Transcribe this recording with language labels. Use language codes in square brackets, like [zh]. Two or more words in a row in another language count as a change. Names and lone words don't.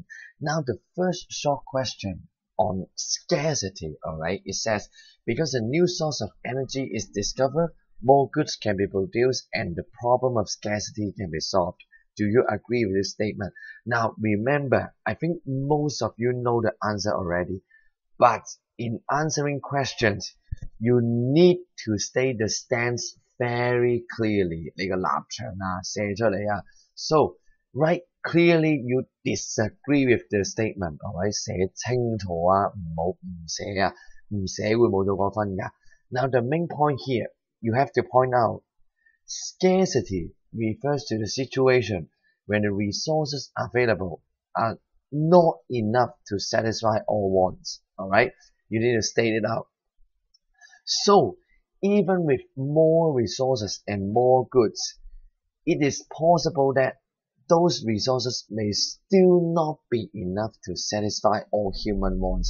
[en] Now the first short question on scarcity, alright, it says, because a new source of energy is discovered, more goods can be produced and the problem of scarcity can be solved. Do you agree with this statement? Now remember, I think most of you know the answer already, but in answering questions, you need to state the stance very clearly. [yue] 你個立場啊，寫出嚟啊。 [en] So, write clearly you disagree with the statement. Alright, [yue] 寫清楚啊，唔好唔寫啊，唔寫會冇咗個分㗎。 [en] Now the main point here, you have to point out, scarcity refers to the situation when the resources available are not enough to satisfy all wants. Alright, you need to state it out. So, even with more resources and more goods, it is possible that those resources may still not be enough to satisfy all human wants.